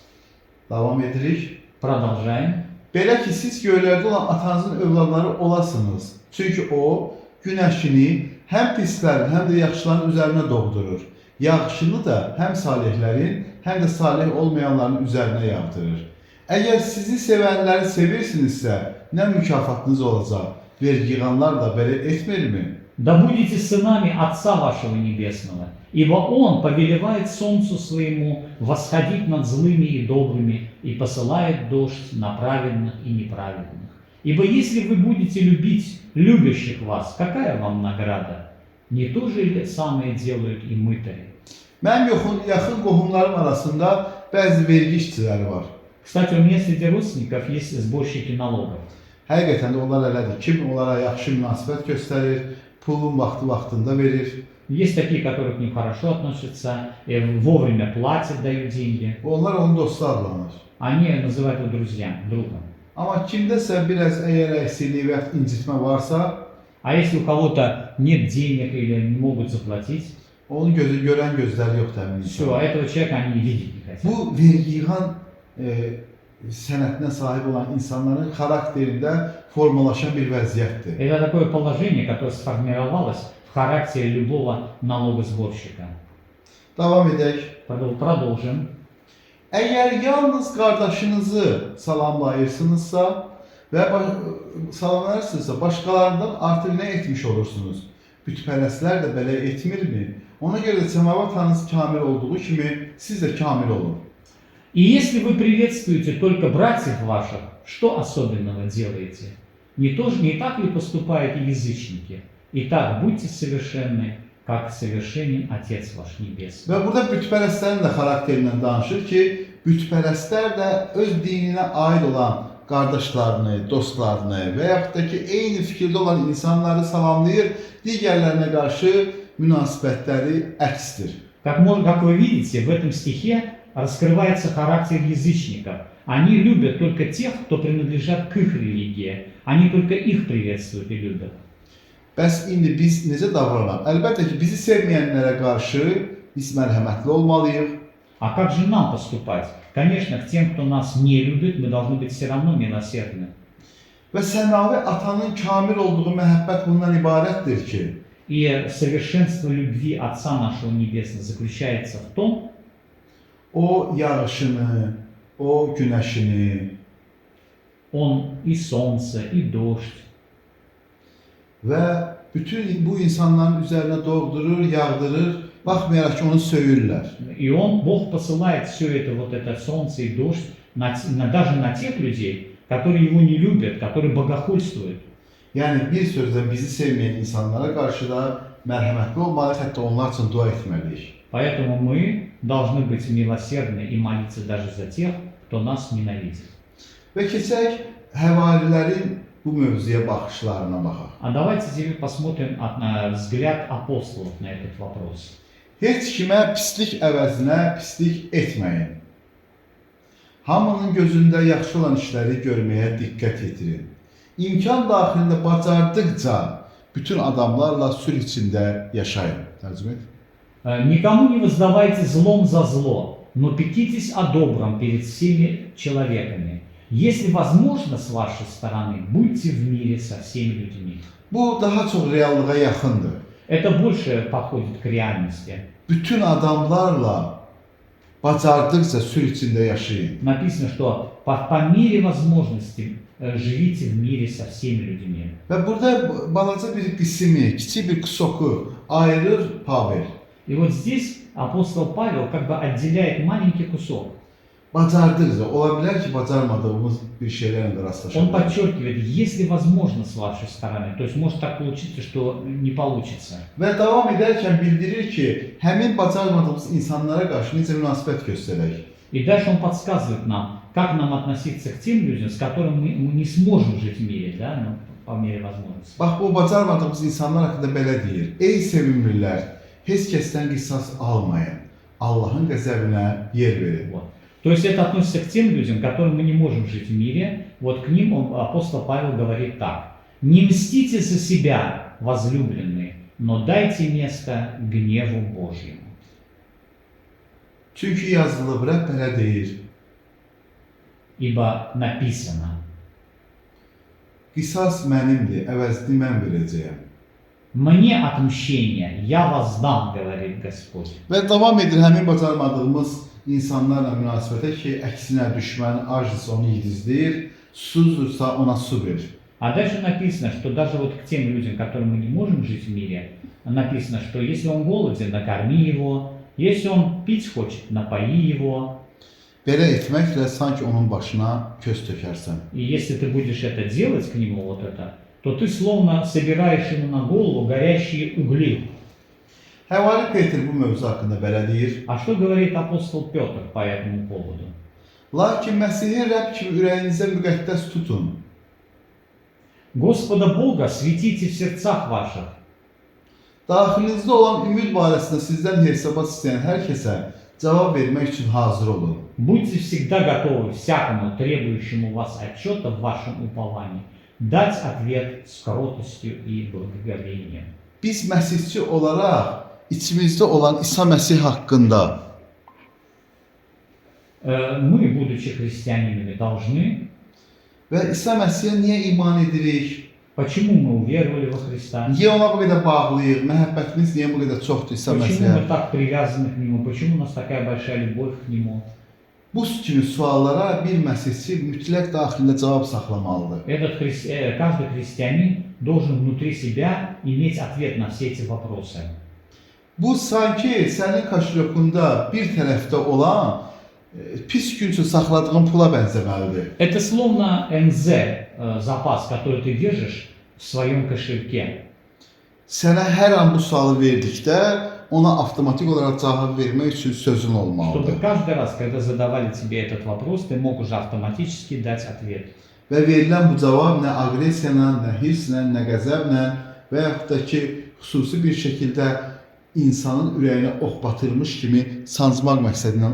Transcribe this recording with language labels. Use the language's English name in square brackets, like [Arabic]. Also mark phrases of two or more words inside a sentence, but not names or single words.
[Azerbaijani] Davam edirik. [Russian] Продолжаем. [Azerbaijani] Belə ki, siz göylərdə olan atanızın övladları olasınız. Çünki o, günəşini həm pislərin, həm də yaxşıların üzərinə doğdurur. Yaxşını da həm salihlərin, həm də salih olmayanların üzərinə yağdırır. Əgər sizi sevənləri sevirsinizsə, nə mükafatınız olacaq? Vergi yığanlar da belə etmirmi? [Russian] Да будете сынами Отца вашего Небесного, ибо Он повелевает солнцу своему восходить над злыми и добрыми и посылает дождь на праведных и неправедных. Ибо если вы будете любить любящих вас, какая вам награда? Не то же ли самое делают и мытари? [Azerbaijani] Mənim yaxın qohumlarım arasında bəzi vergi işçiləri var. [Russian] Кстати, у меня среди родственников есть сборщики налогов. [Azerbaijani] Həqiqətən də onlar elədir. Kim onlara yaxşı münasibət göstərir, pulun vaxtında verir. [Russian] Есть такие, которые к ним хорошо относятся, вовремя платят, дают деньги. [Azerbaijani] Onlar onun dostu adlanır. [Russian] Они называют его друзьям, другом. [Azerbaijani] Amma kimdəsə biraz əgər əksiklik və incitmə varsa, [Russian] А если у kого-то нет денег или не могут заплатить, [Azerbaijani] onun gözü görən gözləri yoxdur həmin [Russian] все, [Azerbaijani] insan. [Russian] этого человека они не видеть не хотят. [Azerbaijani] Bu vergi yığan sənətinə sahib olan insanların xarakterində formalaşan bir vəziyyətdir. [Russian] Это такое положение, которое сформировалось в характере любого налогосборщика. [Azerbaijani] Davam edək. [Russian] Продолжим. [Azerbaijani] Əgər yalnız qardaşınızı salamlayırsınızsa və salamlayırsınızsa, başqalarından artıq nə etmiş olursunuz? Bütpərəstlər də belə etmirmi? Ona görə də səmava Tanrısı kamil olduğu kimi siz də kamil olun. [Russian] И если вы приветствуете только братьев ваших, что особенного делаете? Не так ли поступают и язычники? Итак, будьте совершенны, как совершенен Отец ваш Небесный. [Azerbaijani] Və burada bütpərəstlərin də xarakterindən danışır ki, bütpərəstlər də öz dininə aid olan qardaşlarını, dostlarını və yaxud da ki, eyni fikirdə olan insanları salamlayır, digərlərinə qarşı münasibətləri əksdir. [Russian] Как вы видите, в этом стихе раскрывается характер язычников. Они любят только тех, кто принадлежат к их религии. Они только их приветствуют и любят. [Azerbaijani] Bəs indi biz necə davranaq? Əlbəttə ki, bizi sevməyənlərə qarşı biz mərhəmətli olmalıyıq. [Russian] А как же нам поступать? Конечно, к тем, кто нас не любит, мы должны быть все равно милосердны. [Azerbaijani] Və səmavi atanın kamil olduğu məhəbbət bundan ibarətdir ki, [Russian] И совершенство любви Отца нашего Небесного заключается в том, [Azerbaijani] o yağışını, o günəşini [Russian] Он и солнце, и дождь, [Azerbaijani] və bütün bu insanların üzərinə doğdurur, yağdırır, baxmayaraq ki, onu söyürlər. [Russian] и Бог посылает все это солнце и дождь даже на тех людей, которые Его не любят, которые богохульствуют. [Azerbaijani] Yəni bir sözlə bizi sevməyən insanlara qarşı da mərhəmətli olmalıyıq, hətta onlar üçün dua etməliyik. [Russian] Поэтому мы должны быть милосердны и молиться даже за тех, кто нас ненавидит. [Azerbaijani] Və keçək həvarilərin bu mövzuya baxışlarına baxaq. [Russian] А давайте теперь посмотрим взгляд апостолов на этот вопрос. [Azerbaijani] Heç kimə pislik əvəzinə pislik etməyin. Hamının gözündə yaxşı olan işləri görməyə diqqət yetirin. İmkan daxilində bacardıqca bütün adamlarla sülh içində yaşayın. Tərcümə et. [Russian] Никому не воздавайте злом за зло, но пекитесь о добром перед всеми человеками. Если возможно с вашей стороны, будьте в мире со всеми людьми. [Azerbaijani] Bu daha çox reallığa yaxındır. [Russian] Это больше подходит к реальности. [Azerbaijani] Bütün adamlarla bacardıqca sülh içində yaşayın. [Russian] Написано, что по мере возможности живите в mire со всеми людьми. [Azerbaijani] Və burada balaca bir qismi, kiçik bir kusoku ayırır Pavel. [Russian] И вот здесь апостол Павел как бы отделяет маленький кусок. [Azerbaijani] Bacardıqca, ola bilər ki, bacarmadığımız bir şeylərlə də rastlaşa [Russian] Он [Azerbaijani] bilər. [Russian] подчеркивает, если возможно с вашей стороны, то есть может так получиться, что не получится. [Azerbaijani] Və davam edərkən bildirir ki, həmin bacarmadığımız insanlara qarşı necə münasibət göstərək. [Russian] И дальше он подсказывает нам, как нам относиться к тем людям, с которыми мы не сможем жить в мире, да, ну, по мере возможности. [Azerbaijani] Bax, bu bacarmadığımız insanlar haqqında belə deyir. Ey sevimlilər, heç kəsdən qisas almayın. Allahın qəzəbinə yer verin. [Russian] Вот. То есть это относится к тем людям, которым мы не можем жить в мире. Вот к ним апостол Павел говорит так. Не мстите за себя, возлюбленные, но дайте место гневу Божьему. [Azerbaijani] Çünki yazılıb, Rəbb belə deyir. [Russian] Ибо написано. [Azerbaijani] Qisas mənimdir, əvəzini mən verəcəyəm. [Russian] Мне отмщение, я воздам, говорит Господь. [Azerbaijani] Və davam edir həmin bacarmadığımız insanlarla münasibətə ki, əksinə düşmən acdırsa onu yedizləyir, susuzsa ona su verir. [Russian] А дальше написано, что даже вот к тем людям, которым мы не можем жить в мире, написано, что если он голоден, накорми его, если он пить хочет, напои его. [Azerbaijani] Belə etməklə sanki onun başına köz tökərsən. [Russian] И если ты будешь это делать к нему, вот это, то ты словно собираешь ему на голову горящие угли. [Azerbaijani] Həvari Peter bu mövzu haqqında belə deyir. [Russian] А что говорит апостол Петр по этому поводу? [Azerbaijani] Lakin Məsihi Rəbb kimi ürəyinizə müqəddəs tutun. [Russian] Господа Бога светите в сердцах ваших. [Azerbaijani] Daxilinizdə olan ümid barəsində sizdən hesabat istəyən hər kəsə cavab vermək üçün hazır olun. [Russian] Будьте всегда готовы всякому требующему вас отчета в вашем уповании дать ответ с кротостью и благоговением. [Azerbaijani] Biz məsihçi olaraq içimizdə olan İsa Məsih haqqında [Russian] Мы, будучи христианинами, должны. [Azerbaijani] və İsa Məsihə niyə iman edirik? [Russian] Почему мы уверовали во Христа? [Azerbaijani] Niyə ona bu qədər bağlıyıq? Məhəbbətimiz niyə bu qədər çoxdur İsa [Russian] Почему [Azerbaijani] Məsihə? [Russian] мы так привязаны к Нему? Почему у нас такая большая любовь к Нему? [Azerbaijani] Bu kimi suallara bir məsihçi mütləq daxilində cavab saxlamalıdır. [Russian] Каждый христианин должен внутри себя иметь ответ на все эти вопросы. [Azerbaijani] Bu sanki sənin kaşalokunda bir tərəfdə olan pis gün üçün saxladığın pula bənzəməlidir. [Russian] Это словно НЗ, запас, который ты держишь в своем кошельке. [Azerbaijani] Sənə hər an bu sualı verdikdə ona avtomatik olaraq cavab vermək üçün sözün olmalıdır. [Russian] Чтобы каждый раз, когда задавали тебе этот вопрос, ты мог уже автоматически дать ответ. [Azerbaijani] Və verilən bu cavab nə aqressiya ilə, nə hirslə, nə qəzəblə və yaxud da ki, xüsusi bir şəkildə insanın ürəyinə ox batırmış kimi sancmaq məqsədindən